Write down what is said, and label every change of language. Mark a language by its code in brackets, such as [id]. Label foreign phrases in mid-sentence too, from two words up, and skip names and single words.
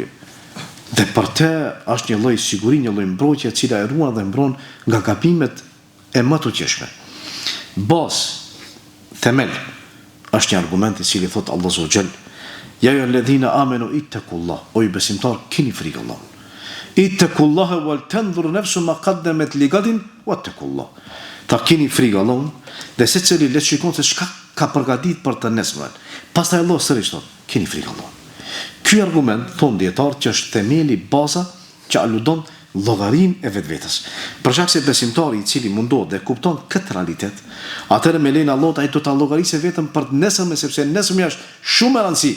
[sq] Dhe për të është një lloj siguri, një lloj mbrojtje e cila e ruan dhe mbron nga gabimet e më të qeshme. Themel është një argument i cili thot Allah [ar] عز وجل: "يا أيها الذين آمنوا اتقوا الله", [sq] o ju besimtar, keni frikë Allahut. [ar] "اتقوا الله ولتنظر نفس ما قدمت لغد واتقوا الله." [sq] Ta keni frikë Allahut, dhe secili le të shikon se çka ka përgatitur për të nesërmen. Pastaj Allah sërish thot: "Keni frikë Allahut." Ky argument thon dietar që është themeli, baza që aludon llogarin e vetvetes. Për shkak se besimtari i cili mundohet dhe kupton këtë realitet, atëherë me lejen e Allahut ai do ta llogarisë vetëm për nesërmen, sepse nesërmen është shumë e rëndësishme.